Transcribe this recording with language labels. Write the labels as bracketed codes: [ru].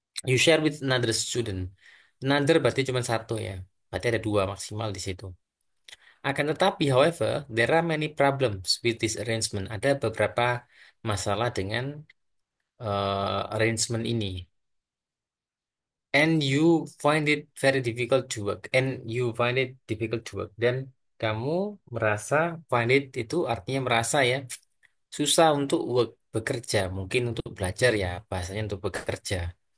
[en] You share with another student. Another [id] berarti cuma satu ya. Berarti ada 2 maksimal di situ. Akan tetapi, [en] however, there are many problems with this arrangement. [id] Ada beberapa masalah dengan arrangement ini. [en] And you find it very difficult to work. And you find it difficult to work. [id] Dan kamu merasa find it itu artinya merasa ya susah untuk work bekerja. Mungkin untuk belajar ya bahasanya untuk bekerja.